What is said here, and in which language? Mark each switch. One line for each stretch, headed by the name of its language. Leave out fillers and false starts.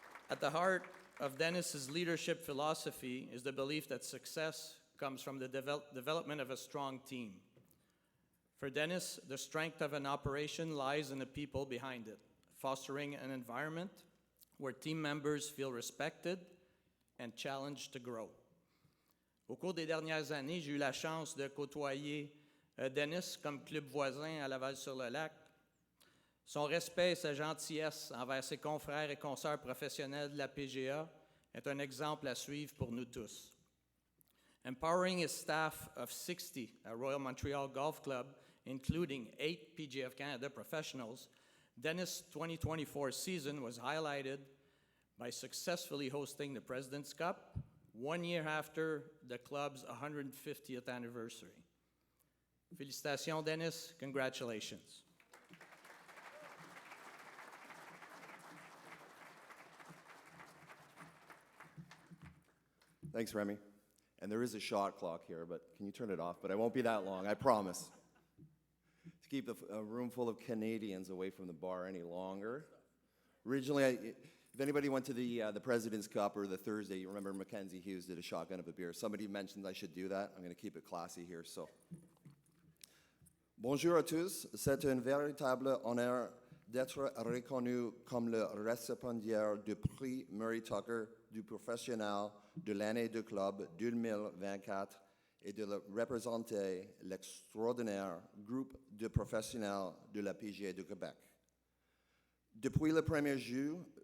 English: At the heart of Dennis's leadership philosophy is the belief that success comes from the development of a strong team. For Dennis, the strength of an operation lies in the people behind it, fostering an environment where team members feel respected and challenged to grow.
French: Au cours des dernières années, j'ai eu la chance de côtoyer Dennis comme club voisin à Laval-sur-le-Lac. Son respect et sa gentillesse envers ses confrères et consoeurs professionnels de la PGA est un exemple à suivre pour nous tous.
English: Empowering his staff of 60 at Royal Montreal Golf Club, including 8 PGA of Canada professionals, Dennis' 2024 season was highlighted by successfully hosting the President's Cup 1 year after the club's 150th anniversary.
French: Félicitations, Dennis.
English: Congratulations. Thanks, Remy. And there is a shot clock here, but can you turn it off? But I won't be that long, I promise. To keep a room full of Canadians away from the bar any longer. Originally, if anybody went to the President's Cup or the Thursday, you remember Mackenzie Hughes did a shotgun of a beer. Somebody mentioned I should do that. I'm going to keep it classy here.
French: So, bonjour à tous. C'est un véritable honneur d'être reconnu comme le récipiendaire du prix Murray Tucker du professionnel de l'année du club 2024 et de représenter l'extraordinaire groupe de professionnels de la PGA du Québec. Depuis le 1er juillet,